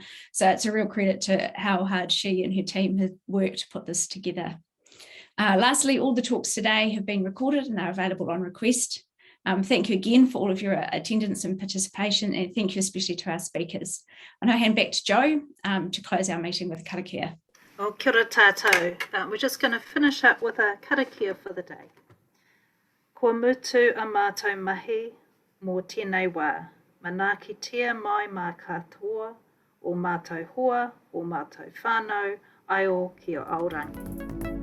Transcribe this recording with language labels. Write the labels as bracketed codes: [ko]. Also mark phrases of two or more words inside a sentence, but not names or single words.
[en] So it's a real credit to how hard she and her team have worked to put this together. Lastly, all the talks today have been recorded and they're available on request. Thank you again for all of your attendance and participation, and thank you especially to our speakers. I'll now hand back to Jo to close our meeting with karakia. [mi] Oh, kia ora tātou. [en] We're just going to finish up with a karakia for the day. [mi] Kua mutu a mātou mahi mō tēnei wā. Mana ki tia mai mā katoa, o mātou hoa, o mātou whānau, ai o ki o Aorangi.